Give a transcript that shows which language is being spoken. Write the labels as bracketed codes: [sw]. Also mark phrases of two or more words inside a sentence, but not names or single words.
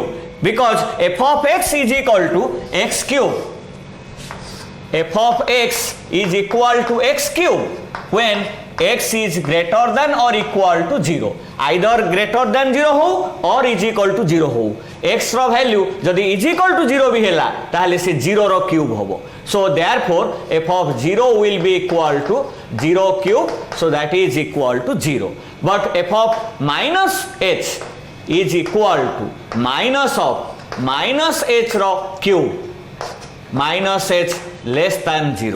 [en] Because f of x is equal to x cube. F of x is equal to x cube when x is greater than or equal to 0. Either greater than 0 हो or is equal to 0 हो. [or] x रो value जदि [en] is equal to 0 [or] ଭି ହେଲା ତାହାଲେ ସେ 0 रो cube होबो. [en] So therefore f of 0 will be equal to 0 cube, so that is equal to 0. But f of minus h is equal to minus of minus h ro cube minus h less than 0.